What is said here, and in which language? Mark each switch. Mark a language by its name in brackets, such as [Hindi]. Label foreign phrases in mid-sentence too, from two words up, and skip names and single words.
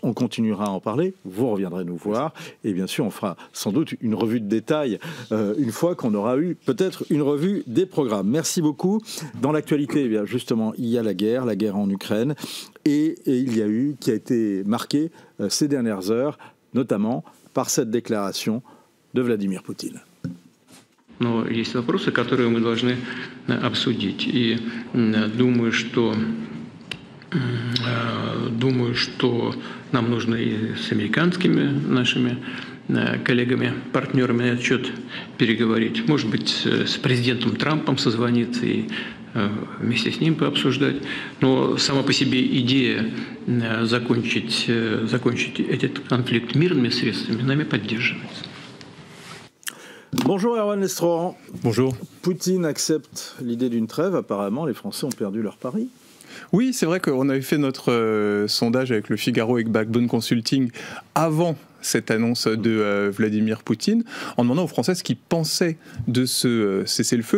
[French] On continuera à en parler, vous reviendrez nous voir et bien sûr on fera sans doute une revue de détail une fois qu'on aura eu peut-être une revue des programmes. Merci beaucoup. Dans l'actualité, eh bien, justement, il y a la guerre en Ukraine et il y a eu, qui a été marqué ces dernières heures, notamment par cette déclaration de Vladimir Poutine. [Russian] Но есть вопросы, которые мы должны обсудить. И думаю, что нам нужно и с американскими нашими коллегами, партнерами на этот счет переговорить. Может быть, с президентом Трампом созвониться и вместе с ним пообсуждать. Но сама по себе идея закончить этот конфликт мирными средствами нами поддерживается. [French] Bonjour Erwan Lestrohan. Bonjour. Poutine accepte l'idée d'une trêve. Apparemment, les Français ont perdu leur pari. Oui, c'est vrai qu'on avait fait notre sondage avec le Figaro et Backbone Consulting avant cette annonce de Vladimir Poutine, en demandant aux Français ce qu'ils pensaient de ce cessez-le-feu.